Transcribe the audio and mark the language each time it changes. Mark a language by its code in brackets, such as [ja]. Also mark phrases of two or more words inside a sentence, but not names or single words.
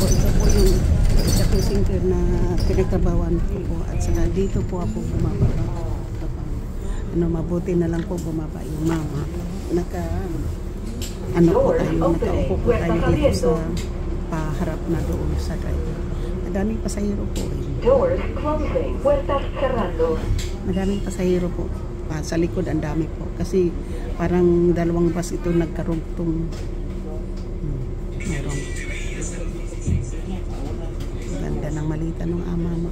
[tl] Ito po yung shopping center na pinagtrabawan ko po. At saka dito po ako bumaba. Mabuti na lang po bumaba yung mama. Nakaupo po tayo dito sa paharap na doon sa driver. Madaming pasahero po. [en] Doors closing. [es] Puertas cerrando. [tl] Madaming pasahero po. Sa likod ang dami po. Kasi parang dalawang bus ito nagkarugtong. Meron. Ganda ng malita ng ama mo.